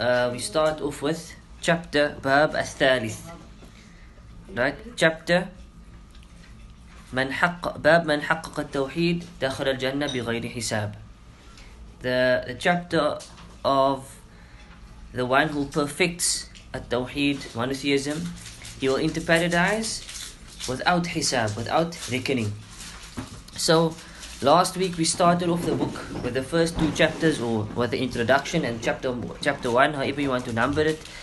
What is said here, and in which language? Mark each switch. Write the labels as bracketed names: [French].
[English] We start off with chapter Bab al-Thalith. Right? [Arabic] Chapter باب من حقق التوحيد دخل الجنة بغير حساب. [English] The chapter of the one who perfects at-Tawheed, monotheism, he will enter paradise without hisab, without reckoning. So last week we started off the book with the first two chapters, or with the introduction and chapter 1, however you want to number it.